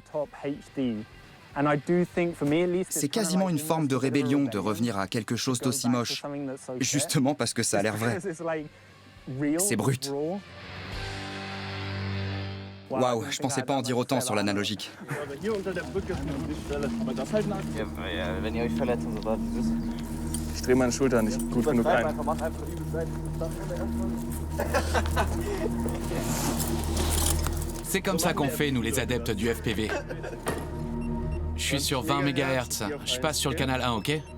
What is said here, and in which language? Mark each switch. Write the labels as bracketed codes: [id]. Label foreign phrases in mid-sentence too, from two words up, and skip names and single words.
[fr] C'est quasiment une forme de rébellion de revenir à quelque chose d'aussi moche, justement parce que ça a l'air vrai. C'est brut. Waouh, je pensais pas en dire autant sur l'analogique. [de] Ich drehe meine Schulter nicht gut genug ein. [fr] C'est comme ça qu'on fait, nous les adeptes du FPV. Je suis sur 20 MHz. Je passe sur le canal 1, ok?